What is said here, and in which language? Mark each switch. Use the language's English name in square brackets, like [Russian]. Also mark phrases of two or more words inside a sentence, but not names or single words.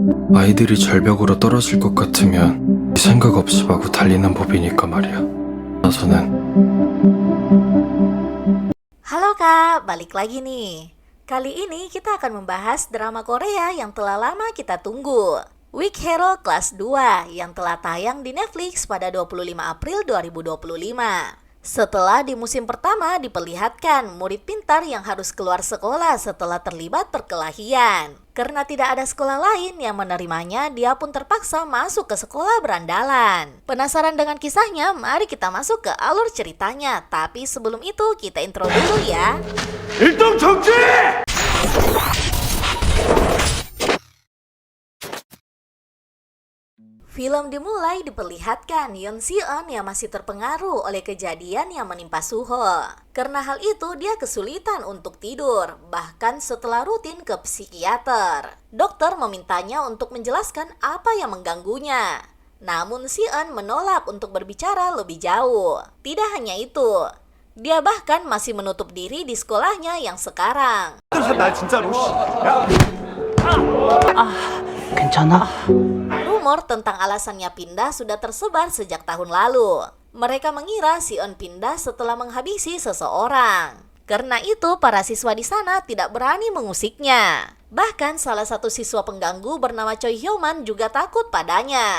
[Korean] 아이들이 절벽으로 떨어질 것 같으면 생각 없이 마구 달리는 법이니까 말이야. 나서는 [Indonesian] Halo Kak, balik lagi nih. Kali ini kita akan membahas drama Korea yang telah lama kita tunggu. Weak Hero Kelas 2 yang telah tayang di Netflix pada 25 April 2025. Setelah di musim pertama diperlihatkan murid pintar yang harus keluar sekolah setelah terlibat perkelahian. Karena tidak ada sekolah lain yang menerimanya, dia pun terpaksa masuk ke sekolah berandalan. Penasaran dengan kisahnya? Mari kita masuk ke alur ceritanya. Tapi sebelum itu kita intro dulu ya. [Korean] 일동 정지! [Indonesian] Film dimulai diperlihatkan Yoon Si-eun yang masih terpengaruh oleh kejadian yang menimpa Suho. Karena hal itu dia kesulitan untuk tidur, bahkan setelah rutin ke psikiater. Dokter memintanya untuk menjelaskan apa yang mengganggunya. Namun Si-eun menolak untuk berbicara lebih jauh. Tidak hanya itu, dia bahkan masih menutup diri di sekolahnya yang sekarang. [Korean] 나 진짜로 괜찮아? [Indonesian] Rumor tentang alasannya pindah sudah tersebar sejak tahun lalu. Mereka mengira Si-eun pindah setelah menghabisi seseorang. Karena itu, para siswa di sana tidak berani mengusiknya. Bahkan salah satu siswa pengganggu bernama Choi Hyo-man juga takut padanya.